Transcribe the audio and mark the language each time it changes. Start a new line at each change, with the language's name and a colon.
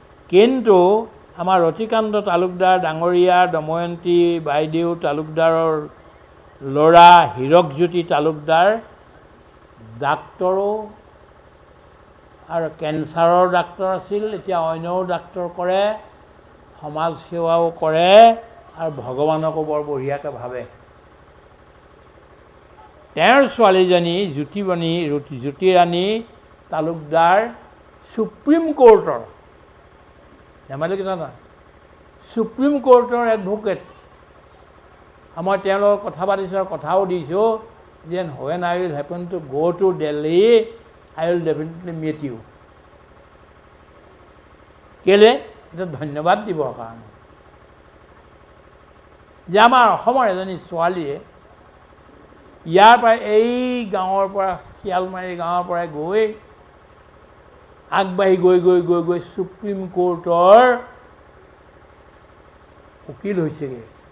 Assamese: কিন্তু আমাৰ ৰতিকান্ত তালুকদাৰ ডাঙৰীয়া, দময়ন্তী বাইদেউ তালুকদাৰৰ ল'ৰা হীৰকজ্যোতি তালুকদাৰ ডাক্তৰো, আৰু কেঞ্চাৰৰ ডাক্তৰ আছিল, এতিয়া অন্যও ডাক্তৰ কৰে, সমাজ সেৱাও কৰে, আৰু ভগৱানকো বৰ বঢ়িয়াকৈ ভাবে। তেওঁৰ ছোৱালীজনী জ্যোতিৰাণী তালুকদাৰ সুপ্ৰিম কোৰ্টৰ, ধেমালি কথা নহয়, সুপ্ৰিম কোৰ্টৰ এডভোকেট। মই তেওঁৰ লগত কথা পাতিছোঁ আৰু কথাও দিছোঁ যে
English: when I will happen to go to Delhi, I will definitely meet you.
Assamese: কেলে? এটা ধন্যবাদ দিবৰ কাৰণে যে আমাৰ অসমৰ এজনী ছোৱালীয়ে ইয়াৰ পৰা, এই গাঁৱৰ পৰা, শিয়ালমাৰী গাঁৱৰ পৰাই গৈ আগবাঢ়ি গৈ গৈ গৈ গৈ সুপ্ৰিম কোৰ্টৰ উকিল হৈছেগৈ।